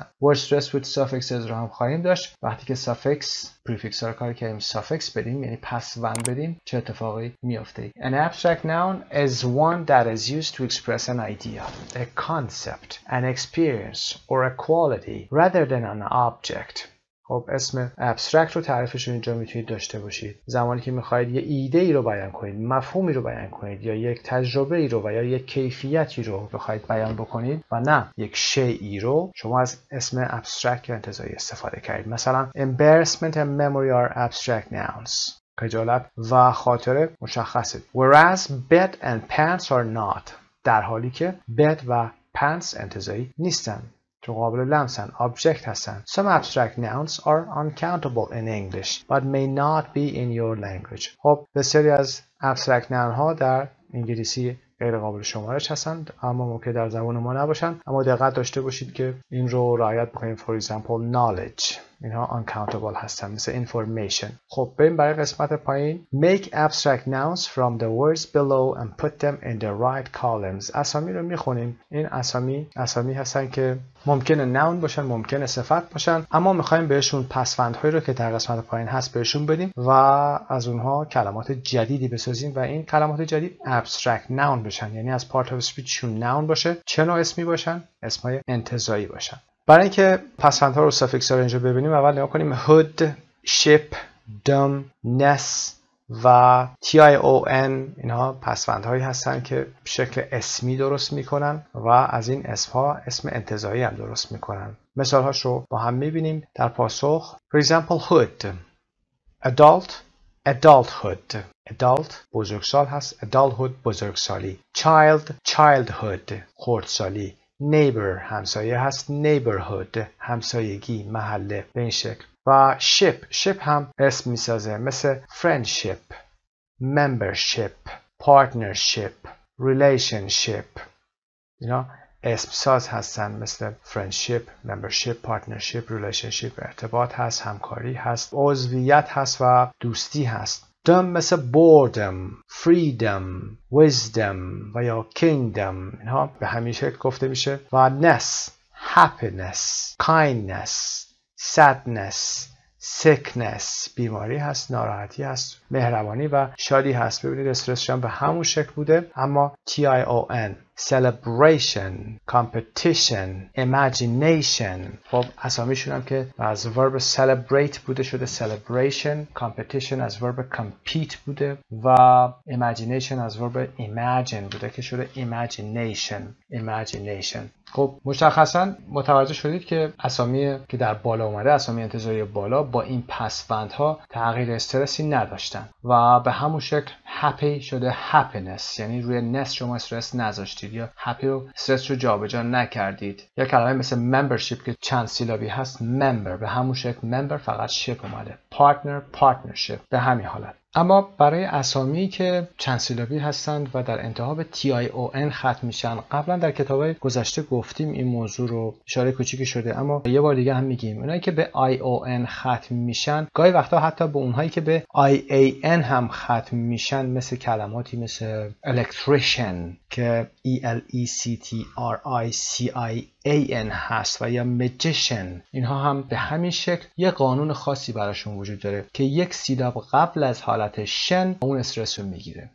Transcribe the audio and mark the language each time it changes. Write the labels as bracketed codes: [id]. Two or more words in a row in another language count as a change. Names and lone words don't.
[en] word stress with suffixes [fa] رو هم خواهیم داشت. وقتی که [en] suffix prefix [fa] ها رو کار کردیم suffix بدیم، یعنی پسوند بدیم، چه اتفاقی میفته؟ [en] An abstract noun is one that is used to express an idea, a concept, an experience or a quality rather than an object. [fa] خب اسم ابسترکت رو تعریفش رو اینجا میتونید داشته باشید. زمانی که میخواید یه ایده ای رو بیان کنید، مفهومی رو بیان کنید، یا یک تجربه ای رو و یا یک کیفیتی رو بخواید بیان بکنید و نه یک شیئی رو، شما از اسم ابسترکت یا انتزاعی استفاده کردید. [en] مثلا embarrassment and memory are abstract nouns. [fa] خجالت و خاطره مشخصه. [en] Whereas bed and pants are not. [fa] در حالی که bed و pants انتزاعی نیستن، چون قابل لمسن، object هستن. [en] Some abstract nouns are uncountable in English but may not be in your language. [fa] خب بسیاری از [en] abstract noun [fa] ها در انگلیسی غیر قابل شمارش هستند، اما ممکن در زبان ما نباشند. اما دقت داشته باشید که این رو رعایت بکنید. [en] For example knowledge، [fa] اینها uncountable هستن، مثل information. خب بریم برای قسمت پایین. [en] Make abstract nouns from the words below and put them in the right columns. [fa] اسامی رو میخونیم. این اسامی هستن که ممکنه نون باشن، ممکنه صفت باشن، اما میخوایم بهشون پسوندهایی رو که در قسمت پایین هست بهشون بدیم و از اونها کلمات جدیدی بسازیم و این کلمات جدید [en] abstract noun [fa] بشن، یعنی از [en] part of speech [fa] شون noun باشه. چه نوع اسمی باشن؟ اسمای انتزاعی باشن. برای اینکه پسوندها رو suffix ها رو اینجا ببینیم، اول نگاه کنیم. [en] hood، ship، dumb، ness [fa] و tion، اینها پسوندهایی هستن که شکل اسمی درست میکنن و از این اسمها اسم انتزاعی هم درست میکنن. مثالهاش رو با هم میبینیم در پاسخ. [en] For example hood، adult، adulthood، adult [fa] بزرگسال هست، [en] adulthood بزرگسالی. child، childhood [fa] خردسالی. neighbor همسایه هست، neighborhood همسایگی، محله، به این شکل. و ship هم اسم میسازه، مثل [en] friendship، membership، partnership، relationship. [fa] اینا اسم ساز هستن، مثل [en] friendship، membership، partnership، relationship. [fa] ارتباط هست، همکاری هست، عضویت هست و دوستی هست. [en] dumb مثل boredom، freedom، wisdom و یا kingdom. [fa] اینها به همین شکل گفته میشه. و ness، [en] happiness، kindness، sadness، sickness [fa] بیماری هست، ناراحتی هست، مهربانی و شادی هست. ببینید استرسش هم به همون شکل بوده، اما [en] tion celebration، competition، imagination. [fa] خب اسامیشون هم که از [en] verb celebrate [fa] بوده شده [en] celebration، competition [fa] از [en] verb compete [fa] بوده و imagination از [en] verb imagine [fa] بوده که شده imagination. خب مشخصا متوجه شدید که اسامی که در بالا اومده، اسامی انتزاعی بالا، با این پسوندها تغییر استرسی نداشتن و به همون شکل happy شده happiness، یعنی روی ness شما استرس نذاشتید یا happy رو استرس رو جابجا نکردید. یا کلمه مثل membership که چند سیلابی هست، member به همون شکل member فقط ship اومده. [en] partner، partnership [fa] به همین حالت. اما برای اسامی که چند سیلابی هستند و در انتها به tion ختم میشن، قبلا در کتاب‌های گذشته گفتیم این موضوع رو، اشاره کوچیکی شده اما یه بار دیگه هم میگیم. اونایی که به ion ختم میشن، گاهی وقتا حتی به اونهایی که به ian هم ختم میشن، مثل کلماتی مثل electrician که electrician هست و یا magician، اینها هم به همین شکل یه قانون خاصی براشون وجود داره که یک سیلاب قبل از حالت شن اون استرس رو میگیره.